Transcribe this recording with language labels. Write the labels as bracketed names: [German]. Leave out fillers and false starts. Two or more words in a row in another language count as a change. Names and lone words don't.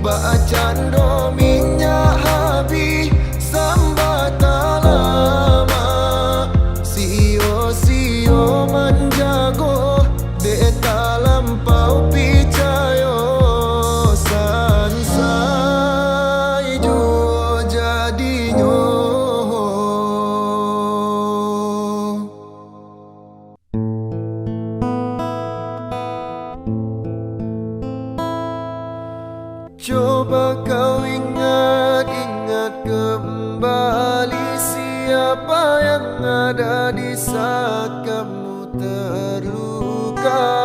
[Minangkabau] cando minyak habis sambata lama. Sio-sio menjago dek tak lampau picayo. Sansai juo jadinyo. [Indonesian] Coba kau ingat-ingat kembali siapa yang ada di saat kamu terluka.